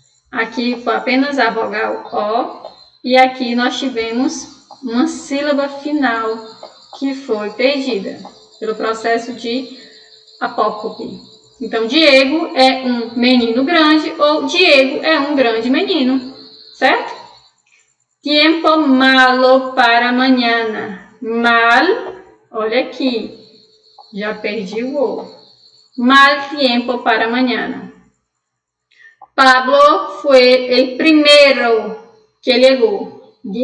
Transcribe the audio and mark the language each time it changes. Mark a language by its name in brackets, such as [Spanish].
[Portuguese] Aqui foi apenas a vogal O e aqui nós tivemos uma sílaba final que foi perdida pelo processo de apócope. Então, Diego é um menino grande ou Diego é um grande menino, certo? [Spanish] Tiempo malo para mañana. [Portuguese] Mal, olha aqui, já perdi o O. [Spanish] Mal tiempo para mañana. Pablo fue el primero que llegó.